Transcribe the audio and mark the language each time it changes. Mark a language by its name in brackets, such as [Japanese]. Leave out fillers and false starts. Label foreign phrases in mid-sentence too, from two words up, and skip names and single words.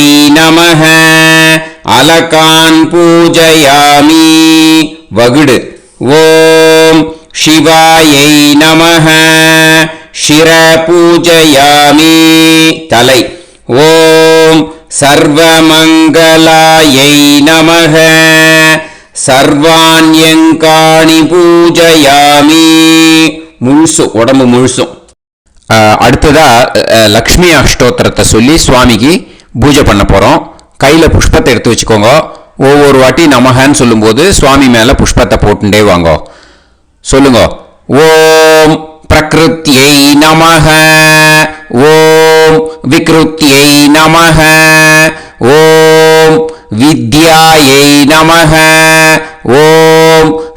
[Sanskrit] नमः अलकान् पूजयामि वगुड् ॐ शिवायै नमः शिर पूजयामि तलै ॐ सर्वमङ्गलायै नमः सर्वाण्यङ्कानि पूजयामि [Tamil] முழுசு உடம்பு முழுசும். அடுத்ததா லக்ஷ்மி அஷ்டோத்திரத்தை சொல்லி சுவாமிக்கு பூஜை பண்ண போகிறோம். கையில் புஷ்பத்தை எடுத்து வச்சுக்கோங்க. ஒவ்வொரு வாட்டி நமகன்னு சொல்லும்போது சுவாமி மேலே புஷ்பத்தை போட்டுட்டே வாங்க. சொல்லுங்க. [Sanskrit] ॐ प्रकृत्यै नमः ॐ विकृत्यै नमः ॐ विद्यायै नमः ॐ